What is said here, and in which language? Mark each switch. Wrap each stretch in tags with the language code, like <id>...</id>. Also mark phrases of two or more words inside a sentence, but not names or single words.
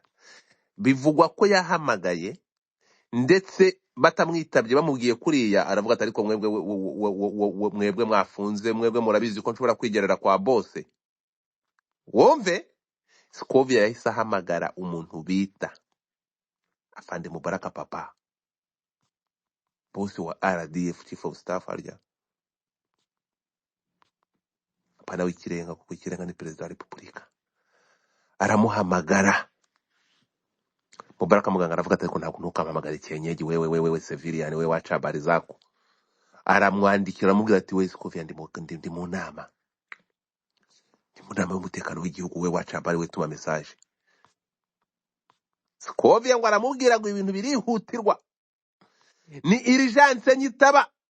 <rw>Bivugwa ko yahamagaye ndetse batamwitabye bamubwiye kuriya aravuga ati ariko mwebwe mwafunze, mwebwe murabizi ko nshobora kwigerera kwa bose. Wumve Scovia yahise ahamagara umuntu bita Afande Mubaraka Papa, bosi wa RDF,</rw> <en>chief of staff</en> <rw>arya pana w'ikirenga, kuko ikirenga ni perezida wa Repubulika. Aramuhamagara Mubaraka muganga aravuga ati ko ntabwo ntukampamagara icyenyeji wewe civilian wewe waca</rw> <sw>habari zako.</sw> <rw>Aramwandikira amubwira ati we Scovia ndi mu nama. Mu nama y'umutekano w'igihugu we waca habari we tuma message. Scovia ngo aramubwira ngo ibintu birihutirwa. Ni urgence nyitaba.</rw>